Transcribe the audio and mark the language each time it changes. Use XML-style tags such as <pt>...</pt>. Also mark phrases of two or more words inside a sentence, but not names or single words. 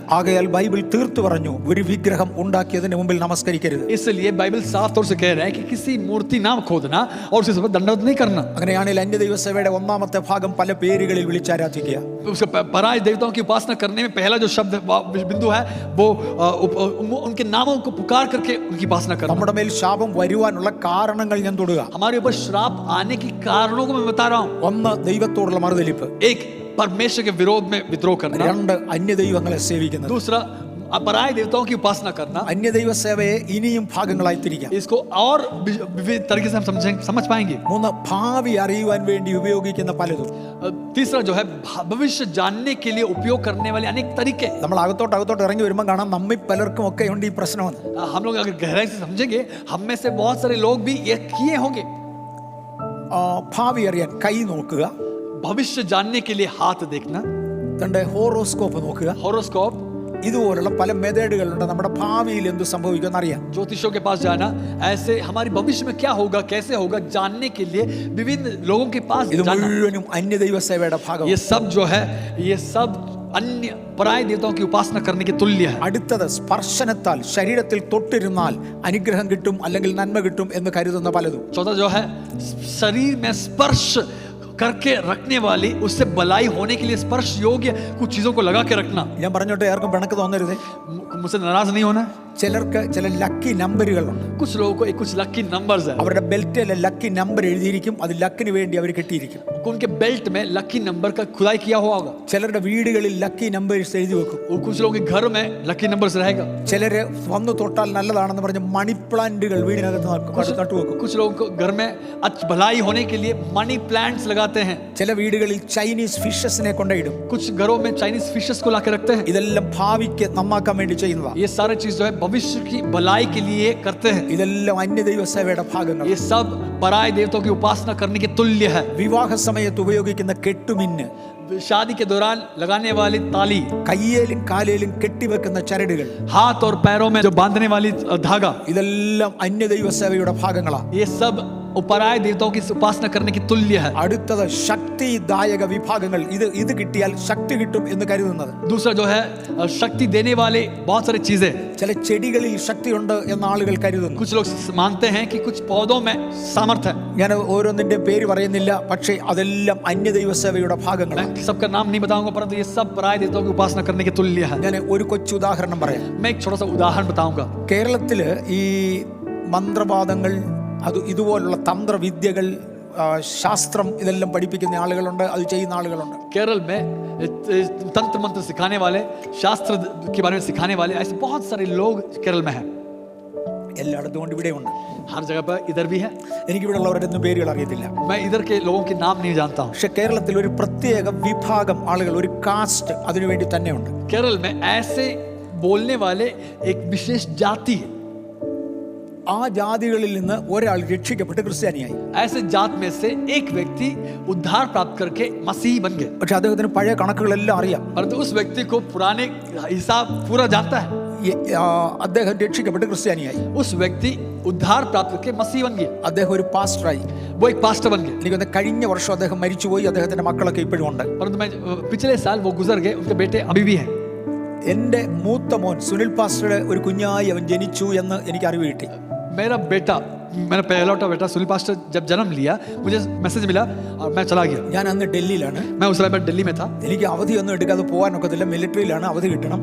<ml>ആകയാൽ ബൈബിൾ തീർത്തു പറഞ്ഞു, ഒരു വിഗ്രഹം ഉണ്ടാക്കിയതിന് മുമ്പിൽ നമസ്കരിക്കരുത്.</ml> <hi>इसलिए बाइबल साफ तौर से कह रहा है कि किसी मूर्ति ना खोदना और उसे दंडवत नहीं करना।</hi> <ml>അങ്ങനെയാണെങ്കിൽ അന്യദൈവസഭയുടെ ഒന്നാമത്തെ ഭാഗം പല പേരുകളിൽ വിളിച്ചാരാധിക്കുക.</ml> <hi>उसके पराय देवताओं की उपासना करने में पहला जो शब्द बिंदु है वो उनके नामों को पुकार करके उनकी उपासना करना।</hi> <ml>നമ്മുടെ മേൽ ശാപം വരുവാനുള്ള കാരണങ്ങൾ ഞാൻ തൊടുക.</ml> <hi>हमारे ऊपर श्राप आने की कारणों को मैं बता रहा हूँ।</hi> <ml>ഒന്ന്, ദൈവത്തോടുള്ള മറുതലിപ്പ്.</ml> <hi>एक, परमेश्वर के विरोध में विद्रोह करना।</hi> <ml>രണ്ട്, അന്യദൈവങ്ങളെ സേവിക്കുന്നത്.</ml> <hi>दूसरा, पराय देवताओं की उपासना करना।</hi> <ml>അന്യദൈവ സേവയെ ഇനിയും ഭാഗങ്ങളായി തിരിക്കാം.</ml> <hi>इसको और विविध तरीके से हम समझ पाएंगे।</hi> <ml>മൂന്ന്, ഭാവി അറിയുവാൻ വേണ്ടി ഉപയോഗിക്കുന്ന പലതും.</ml> <hi>तीसरा जो है भविष्य जानने के लिए उपयोग करने वाले अनेक तरीके।</hi> <ml>നമ്മൾ അകത്തോട്ട് ഇറങ്ങി വരുമ്പോൾ കാണാം നമ്മിൽ പലർക്കും ഒക്കെ ഉണ്ട് ഈ പ്രശ്നമെന്ന്.</ml> <hi>हम लोग अगर गहराई से समझेंगे, हम में से बहुत सारे लोग भी ये किए होंगे।</hi> <ml>ഭാവി അറിയാൻ കൈ നോക്കുക,</ml> <hi>भविष्य जानने के लिए हाथ देखना,</hi> <ml>തന്റെ ഹോറോസ്കോപ്പ് നോക്കുക.</ml> <hi>हॉरोस्कोप,</hi> <ml>ഇതുപോലുള്ള പല മെത്തേഡുകളുണ്ട് നമ്മുടെ ഭാവിയിൽ എന്ത് സംഭവിക്കുമെന്ന് അറിയാം.</ml> <hi>ज्योतिषों के पास जाना, ऐसे हमारी भविष्य में क्या होगा, कैसे होगा, जानने के लिए विभिन्न लोगों के पास</hi> <ml>ഇത്</ml> <hi>जाना।</hi> <ml>മുഴുവനും അന്യദൈവ സേവയുടെ ഭാഗമാണ്.</ml> <hi>ये सब जो है, ये सब अन्य पराय देवताओं की उपासना करने के तुल्य है।</hi> <ml>അടുത്തത്, സ്പർശനത്താൽ ശരീരത്തിൽ തൊട്ടിരുന്നാൽ അനുഗ്രഹം കിട്ടും അല്ലെങ്കിൽ നന്മ കിട്ടും എന്ന് കരുതുന്ന പലതും.</ml> <hi>चौथा जो है, शरीर में स्पर्श करके रखने वाली, उससे भलाई होने के लिए स्पर्श योग्य कुछ चीजों को लगा के रखना।</hi> <ml>ഞാൻ പറഞ്ഞോട്ടെ, ആർക്കും പിണക്ക് തോന്നരുതേ.</ml> <hi>मुझसे नाराज नहीं होना।</hi> <ml>ചിലർക്ക് ചില ലക്കി നമ്പറുകളുണ്ട്.</ml> <hi>कुछ लोगों को कुछ</hi> <en>lucky numbers</en> <hi>है।</hi> <ml>അവരുടെ ബെൽറ്റിലെ</ml> <en>lucky number</en> <ml>എഴുതിയിരിക്കും. അത് ലക്കിന് വേണ്ടി അവർ കെട്ടിയിരിക്കും.</ml> <hi>उनके बेल्ट में</hi> <en>lucky number</en> <hi>का खुदाई किया हुआ होगा।</hi> <ml>ചിലരുടെ വീടുകളിൽ</ml> <en>lucky numbers</en> <ml>എഴുതി വെക്കും.</ml> <hi>और कुछ लोगों के घर में</hi> <en>lucky numbers</en> <hi>रहेगा।</hi> <ml>ചിലര് വന്നു തൊട്ടാൽ നല്ലതാണെന്ന് പറഞ്ഞ്</ml> <en>money plants</en> <ml>വീടിനകത്ത് നട്ടുവെക്കും.</ml> <hi>कुछ लोगों को घर में भलाई होने के लिए</hi> <en>money plants</en> <hi>लगाते हैं।</hi> <ml>ചില വീടുകളിൽ ചൈനീസ് ഫിഷസിനെ കൊണ്ടിടും.</ml> <hi>कुछ घरों में</hi> <en>Chinese fishes</en> <hi>को लाके रखते हैं।</hi> <ml>ഇതെല്ലാം ഭാവിക്ക് നന്നാക്കാൻ വേണ്ടി ചെയ്യുന്നതാണ്.</ml> <hi>ये सारे चीज जो है भविष्य की भलाई के लिए करते हैं।</hi> <ml>ഇതെല്ലാം അന്യദൈവ സേവയുടെ ഭാഗങ്ങൾ.</ml> <hi>ये सब पराय देवताओं की उपासना करने के तुल्य है।</hi> <ml>വിവാഹ സമയത്ത് ഉപയോഗിക്കുന്ന കെട്ടുമിന്ന്,</ml> <hi>शादी के दौरान लगाने वाली ताली,</hi> <ml>കയ്യേലും കാലേലും കെട്ടിവെക്കുന്ന ചരടുകൾ,</ml> <hi>हाथ और पैरों में जो बांधने वाली धागा,</hi> <ml>ഇതെല്ലാം അന്യദൈവ സേവയുടെ ഭാഗങ്ങളാണ്.</ml> <hi>ये सब पराय देवताओं की उपासना करने की तुल्य है।</hi> <ml>അടുത്തത്, ശക്തിദായക വിഭാഗങ്ങൾ. ഇത് കിട്ടിയാൽ ശക്തി കിട്ടും എന്ന് കരുതുന്നത്.</ml> <hi>दूसरा जो है शक्ति देने वाले बहुत सारी चीजें।</hi> <ml>ചില ചെടികളിൽ ശക്തിയുണ്ട് എന്ന് ആളുകൾ കരുതുന്നു.</ml> <hi>कुछ लोग मानते हैं कि कुछ पौधों में सामर्थ्य है।</hi> <ml>ഞാൻ ഓരോന്നിന്റെ പേര് പറയുന്നില്ല, പക്ഷേ അതെല്ലാം അന്യദൈവ സേവയുടെ ഭാഗങ്ങളാണ്.</ml> <hi>मैं सबका नाम नहीं बताऊंगा, परंतु ये सब पराय देवताओं की उपासना करने के तुल्य है।</hi> <ml>ഞാൻ ഒരു കൊച്ചു ഉദാഹരണം പറയാം.</ml> <hi>मैं एक छोटा सा उदाहरण बताऊंगा।</hi> <ml>കേരളത്തില് ഈ മന്ത്രവാദങ്ങൾ, ഇതുപോലുള്ള തന്ത്രവിദ്യകൾ, ശാസ്ത്രം ഇതെല്ലാം പഠിപ്പിക്കുന്ന ആളുകളുണ്ട്, അത് ചെയ്യുന്ന ആളുകളുണ്ട്.</ml> <hi>केरल में तंत्र मंत्र सिखाने वाले, शास्त्र के बारे में सिखाने वाले ऐसे बहुत सारे लोग केरल में हैं।</hi> <ml>എല്ലായിടത്തും കൊണ്ട് ഇവിടെയുണ്ട്.</ml> <hi>हर जगह पर इधर भी है।</hi> <ml>എനിക്കിവിടെ ഉള്ളവരുടെ ഒന്നും പേരുകൾ അറിയത്തില്ല.</ml> <hi>मैं इधर के लोगों के नाम नहीं जानता हूँ।</hi> <ml>പക്ഷെ കേരളത്തിൽ ഒരു പ്രത്യേക വിഭാഗം ആളുകൾ, ഒരു കാസ്റ്റ് അതിനുവേണ്ടി തന്നെയുണ്ട്.</ml> <hi>केरल में ऐसे बोलने वाले एक विशेष जाति है।</hi> <ml>ആ ജാതികളിൽ നിന്ന് ഒരാൾ രക്ഷിക്കപ്പെട്ട് ക്രിസ്ത്യാനിയായി.</ml> <hi>ऐसे जात में से एक व्यक्ति उद्धार प्राप्त करके मसीह बन गए।</hi> <ml>പക്ഷെ അദ്ദേഹത്തിന് പഴയ കണക്കുകളെല്ലാം അറിയാം.</ml> <hi>परंतु उस व्यक्ति को पुराने हिसाब पूरा जानता है।</hi> <ml>അദ്ദേഹം രക്ഷിക്കപ്പെട്ട് ക്രിസ്ത്യാനിയായി.</ml> <hi>उस व्यक्ति उद्धार प्राप्त करके मसीह बन गया।</hi> <ml>അദ്ദേഹം ഒരു പാസ്റ്ററായി.</ml> <hi>वो एक पास्टर बन गए।</hi> <ml>എനിക്കൊന്ന് കഴിഞ്ഞ വർഷം അദ്ദേഹം മരിച്ചുപോയി. അദ്ദേഹത്തിന്റെ മക്കളൊക്കെ ഇപ്പോഴും ഉണ്ട്.</ml> <hi>परंतु मैं पिछले साल वो गुजर गए, उनके बेटे अभी भी हैं।</hi> <ml>എന്റെ മൂത്ത മോൻ സുനിൽ പാസ്റ്ററുടെ ഒരു കുഞ്ഞായി അവൻ ജനിച്ചു എന്ന് എനിക്ക് അറിവ് കിട്ടി.</ml> <hi>मेरा बेटा मैंने पहला बेटा सुनील पास्टर जब जन्म लिया मुझे मैसेज मिला और मैं चला गया.</hi> <ml>ഞാൻ അന്ന് ഡൽഹിയിലാണ്.</ml> <hi>मैं उस समय दिल्ली में था.</hi> <ml>എനിക്ക് അവധിയൊന്നും എടുക്കാതെ പോകാനൊക്കത്തില്ല, മിലിറ്ററിയിലാണ്, അവധി കിട്ടണം.</ml>